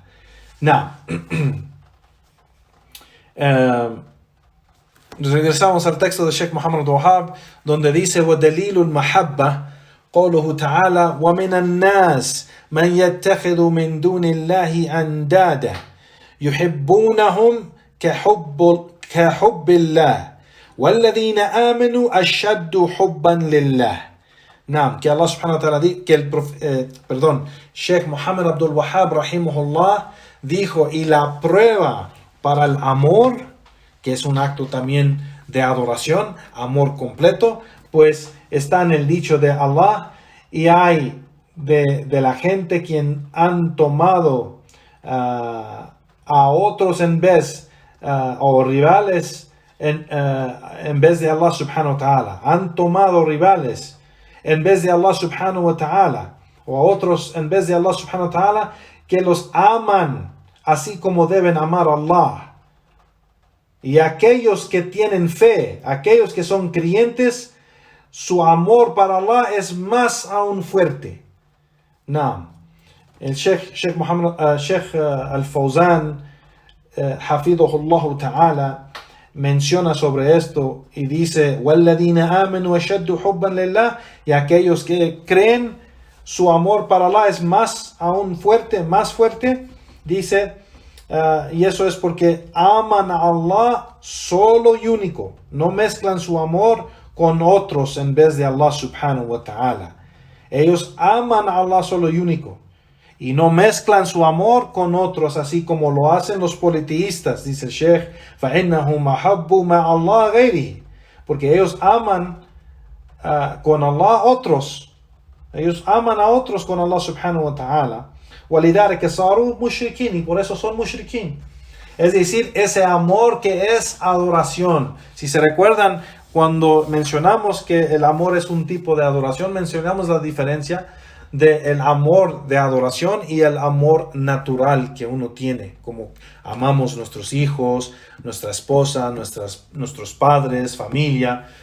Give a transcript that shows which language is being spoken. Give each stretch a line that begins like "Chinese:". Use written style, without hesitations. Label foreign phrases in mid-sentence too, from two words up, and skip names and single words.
Spanish: Now, regresamos al texto de Sheikh Muhammad Abdul Wahhab, donde dice
Arabic: وَدَلِيلُ الْمَحَبَّةِ قوله تعالى ومن الناس من يتخذ من دون الله أندادا يحبونهم كحب الله والذين آمنوا أشد حبا لله.
Spanish: نعم, que Allah
Arabic: سبحانه وتعالى
Spanish: Sheikh Muhammad Abdul Wahhab rahimahullah dijo, y la prueba para el amor, que es un acto también de adoración, amor completo, pues está en el dicho de Allah, y hay de la gente quien han tomado a otros en vez, o rivales en vez de Allah
Arabic: سبحانه وتعالى.
Spanish: Han tomado rivales en vez de Allah
Arabic: سبحانه وتعالى,
Spanish: o a otros en vez de Allah
Arabic: سبحانه وتعالى,
Spanish: que los aman así como deben amar a Allah. Y aquellos que tienen fe, aquellos que son creyentes, su amor para Allah es más aún fuerte. No. El Sheikh Al-Fawzan,
Arabic: حفظه الله تعالى,
Spanish: menciona sobre esto y dice,
Arabic: وَالَّذِينَ آمَنُوا أَشَدُّ حُبًّا لِلَّهِ,
Spanish: y aquellos que creen, su amor para Allah es más aún fuerte, más fuerte. Dice, y eso es porque aman a Allah solo y único. No mezclan su amor con otros en vez de Allah
Arabic: سبحانه وتعالى.
Spanish: Ellos aman a Allah solo y único. Y no mezclan su amor con otros, así como lo hacen los politeístas, dice el Sheikh.
Arabic: فَإِنَّهُمْ أَحَبُّوا مَعَ اللَّهِ غَيْرِهِ.
Spanish: Porque ellos aman con Allah otros. Ellos aman a otros con Allah
Arabic: سبحانه وتعالى. وَلِذَلِكَ صَارُوا مُشْرِكِينَ.
Spanish: Y por eso son mushrikin. Es decir, ese amor que es adoración. Si se recuerdan, cuando mencionamos que el amor es un tipo de adoración, mencionamos la diferencia del amor de adoración y el amor natural que uno tiene, como amamos nuestros hijos, nuestra esposa, nuestros padres, familia.